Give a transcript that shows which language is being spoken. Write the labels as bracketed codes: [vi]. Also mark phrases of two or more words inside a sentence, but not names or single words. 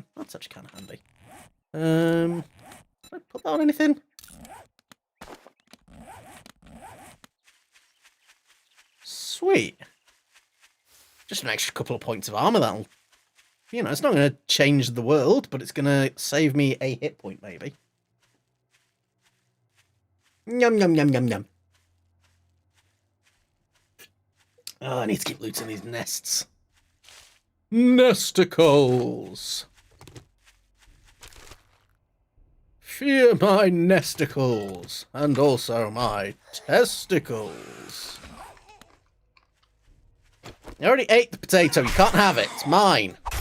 [en] That's actually kind of handy. Can I put that on anything? Sweet. Just an extra couple of points of armor, that'll... You know, it's not going to change the world, but it's going to save me a hit point, maybe. Yum, yum, yum, yum, yum. Oh, I need to keep looting these nests. Nesticles! Fear my nesticles, and also my testicles. I already ate the potato, you can't have it, it's mine.